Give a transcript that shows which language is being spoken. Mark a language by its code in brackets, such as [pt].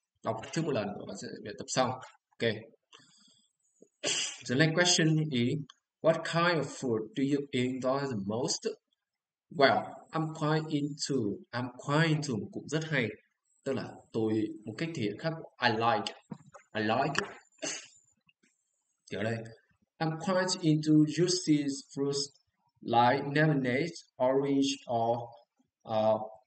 [vi] Đọc trước một lần và bạn sẽ luyện tập sau. Ok. [en] The next question is, what kind of food do you enjoy the most? Well, I'm quite into [vi] một cụm rất hay, tức là một cách thể hiện khác, [en] I like, [vi] kiểu đây, [en] I'm quite into juicy fruits like lemonade, orange, or uh,